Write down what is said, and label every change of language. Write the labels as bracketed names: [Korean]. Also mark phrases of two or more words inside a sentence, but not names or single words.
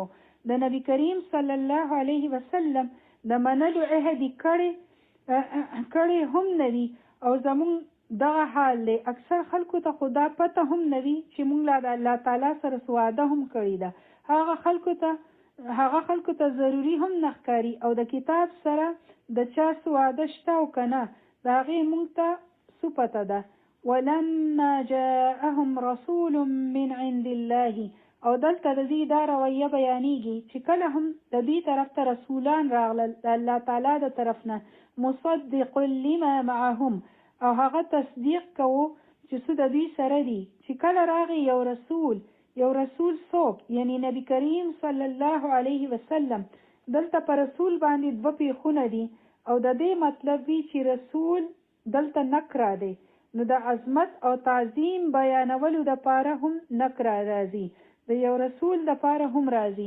[Pashto] د نبی کریم [Arabic] صلی الله علیه وسلم [Pashto] د منلو عهد کړی هم نوي او زمونږ دغه حال دی. اکثر خلکو ته خدا پته هم نوي چې مونږ لا د الله تعالی سره وعده هم کړې ده. هغه خلکو ته ضروري هم نه ښکاري او د کتاب سره د چا وعده شته او که نه د هغې مونږ ته څه پته ده. [Arabic] ولما جاءهم رسول من عند الله، [Pashto] او دلته د دې دا رویه بیانېږي چې کله هم د دې طرف ته رسولان راغلل د الله تعالی د طرف نه، [Arabic] مصدق لما معهم، [Pashto] او هغه تصدیق کوو چې څه د دوی سره دي. چې کله راغی یو رسول څوک، یعنی نبی کریم [Arabic] صلی الله علیه وسلم. [Pashto] دلته په رسول باندې دوه پیښونه دي او د دې مطلب وی چې رسول دلته نکره دی، نو د عظمت او تعظیم بیانولو د پاره هم نکره راځي، د یو رسول د پاره هم راځي.